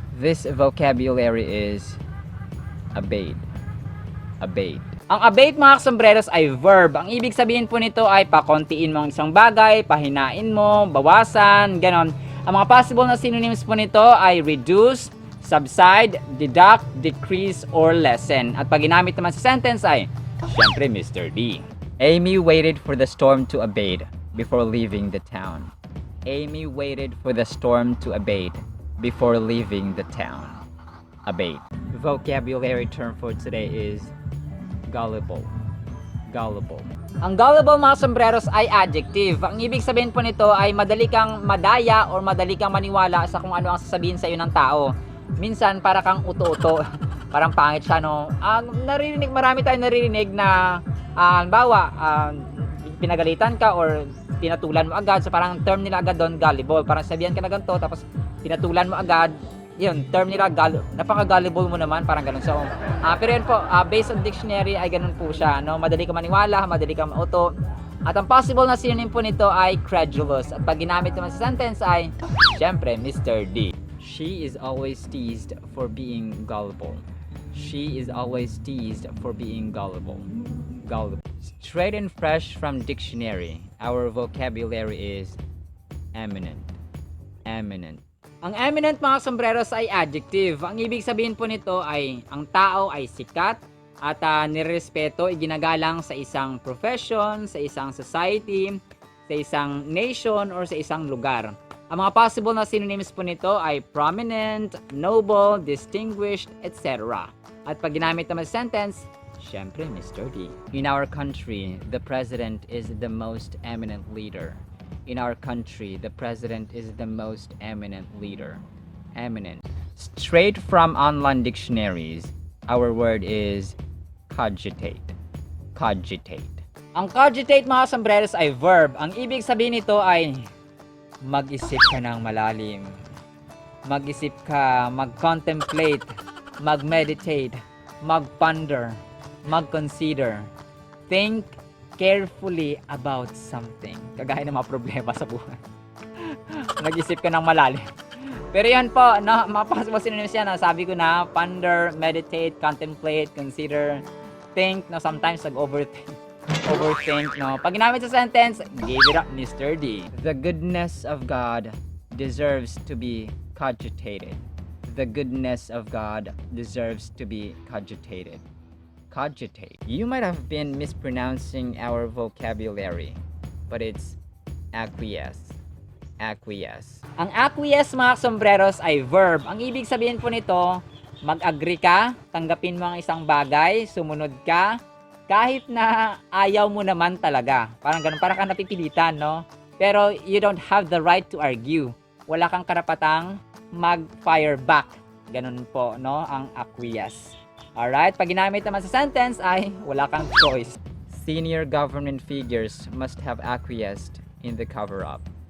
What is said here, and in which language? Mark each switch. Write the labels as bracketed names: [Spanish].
[English] This vocabulary is abate. Abate. [Filipino] Ang abate mga sombreros ay verb. Ang ibig sabihin po nito ay pakontiin mo ang isang bagay, pahinain mo, bawasan, ganon. Ang mga possible na synonyms po nito ay reduce, subside, deduct, decrease, or lessen. At pag ginamit naman sa sentence ay, syempre Mr. D. [English] Amy waited for the storm to abate before leaving the town. Amy waited for the storm to abate before leaving the town. Abate. Vocabulary term for today is gullible. Gullible. [Filipino] Ang gullible mga sombreros ay adjective. Ang ibig sabihin po nito ay madali kang madaya or madali kang maniwala sa kung ano ang sasabihin sa iyo ng tao. Minsan para kang uto-uto. Parang pangit siya, no? Marami tayong naririnig na halimbawa, pinagalitan ka or pinatulan mo agad. So parang term nila agad doon, gullible. Parang sabihan ka na ganito, tapos pinatulan mo agad. Yun, term nila, napaka-gullible mo naman, parang ganun. So, pero yun po, [English] based on dictionary [Filipino] ay ganun po siya, no? Madali ka maniwala, madali ka mauto. At ang possible na synonym po nito ay credulous. At pag ginamit naman sa sentence ay, syempre, Mr. D. [English] She is always teased for being gullible. She is always teased for being gullible. Gullible. Straight and fresh from dictionary, our vocabulary is eminent. Eminent. [Filipino] Ang eminent mga sombreros ay adjective. Ang ibig sabihin po nito ay ang tao ay sikat at nirespeto, iginagalang sa isang profession, sa isang society, sa isang nation, or sa isang lugar. Ang mga possible na synonyms po nito ay prominent, noble, distinguished, etc. At pag ginamit naman sa sentence, syempre Mr. D. [English] In our country, the president is the most eminent leader. In our country, the president is the most eminent leader. Eminent. Straight from online dictionaries, our word is cogitate. Cogitate. [Filipino] Ang cogitate mga sombreros ay verb. Ang ibig sabihin nito ay mag-isip ka ng malalim. Mag-isip ka, mag-contemplate, mag-meditate, mag-ponder, mag-consider. [English] Think carefully about something. [Filipino] Kagaya ng mga problema sa buhay. Nag-isip ka ng malalim. Pero yan po, no, mga possible synonyms yan. Sabi ko na, ponder, meditate, contemplate, consider, think. No, sometimes nag-overthink. Overthink, no. Pag ginamit sa sentence, [English] give it up, [Filipino] Mr. D. [English] The goodness of God deserves to be cogitated. The goodness of God deserves to be cogitated. Cogitate. You might have been mispronouncing our vocabulary, but it's acquiesce. Acquiesce. [Filipino] Ang acquiesce mga sombreros ay verb. Ang ibig sabihin po nito, mag-agree ka, tanggapin mo ang isang bagay, sumunod ka, kahit na ayaw mo naman talaga. Parang ganun, parang ka napipilitan, no? [English] Pero you don't have the right to argue. [Filipino] Wala kang karapatang mag-fire back. Ganun po, no? Ang acquiesce. Alright, pag ginamit naman sa sentence ay wala kang choice. [English] Senior government figures must have acquiesced in the cover-up.